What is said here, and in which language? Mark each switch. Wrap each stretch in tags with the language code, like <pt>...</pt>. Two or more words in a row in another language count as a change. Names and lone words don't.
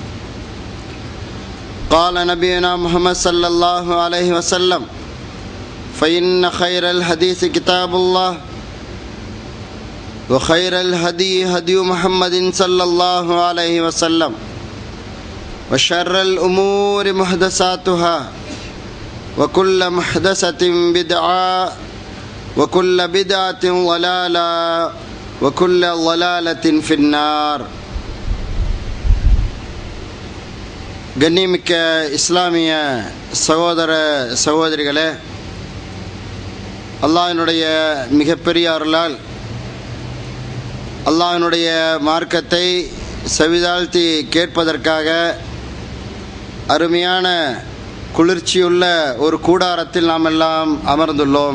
<ar>قال نبينا محمد صلى الله عليه وسلم فإن خير الحديث كتاب الله وخير الهدي هدي محمد صلى الله عليه وسلم وشر الأمور محدثاتها وكل محدثة بدعة وكل بدعة ضلالة وكل ضلالة في النار.</ar> <ta>கண்ணியமிக்க இஸ்லாமிய சகோதர சகோதரிகளே, அல்லாஹ்வினுடைய மிகப்பெரிய அருளால் அல்லாஹ்வினுடைய மார்க்கத்தை செவிதாழ்த்தி கேட்பதற்காக அருமையான குளிர்ச்சியுள்ள ஒரு கூடாரத்தில் நாம் எல்லாம் அமர்ந்துள்ளோம்.</ta>